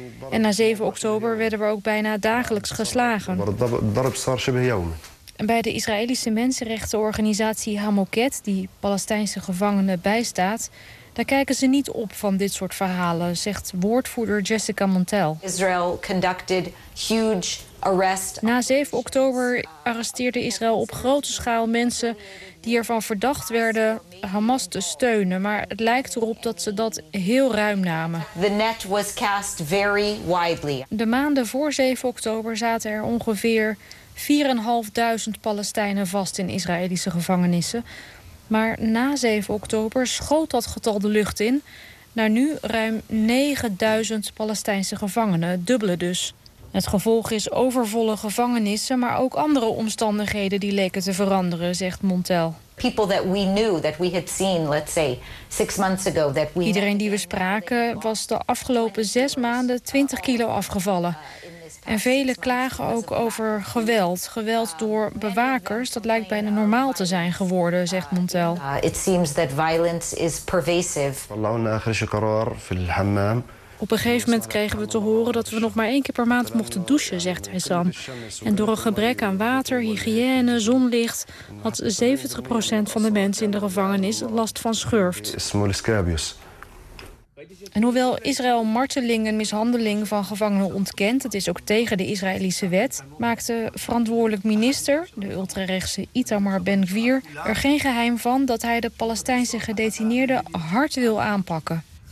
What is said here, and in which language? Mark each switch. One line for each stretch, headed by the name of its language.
Dutch: En na 7 oktober werden we ook bijna dagelijks geslagen. Bij de Israëlische mensenrechtenorganisatie Hamoket, die Palestijnse gevangenen bijstaat, daar kijken ze niet op van dit soort verhalen, zegt woordvoerder Jessica Montel.
English: Israel conducted huge arrest.
Dutch: Na 7 oktober arresteerde Israël op grote schaal mensen die ervan verdacht werden Hamas te steunen, maar het lijkt erop dat ze dat heel ruim namen.
English: The net was cast very widely.
Dutch: De maanden voor 7 oktober zaten er ongeveer 4.500 Palestijnen vast in Israëlische gevangenissen. Maar na 7 oktober schoot dat getal de lucht in naar nu ruim 9000 Palestijnse gevangenen, dubbele dus. Het gevolg is overvolle gevangenissen, maar ook andere omstandigheden die leken te veranderen, zegt Montel. Iedereen die we spraken was de afgelopen 6 maanden 20 kilo afgevallen. En velen klagen ook over geweld. Geweld door bewakers, dat lijkt bijna normaal te zijn geworden, zegt Montel.
English: It seems that violence is pervasive.
Dutch: Op een gegeven moment kregen we te horen dat we nog maar 1 keer per maand mochten douchen, zegt Hassan. En door een gebrek aan water, hygiëne, zonlicht had 70% van de mensen in de gevangenis last van schurft. En hoewel Israël marteling en mishandeling van gevangenen ontkent, het is ook tegen de Israëlische wet, maakte verantwoordelijk minister, de ultrarechtse Itamar Ben-Gvir, er geen geheim van dat hij de Palestijnse gedetineerden hard wil aanpakken.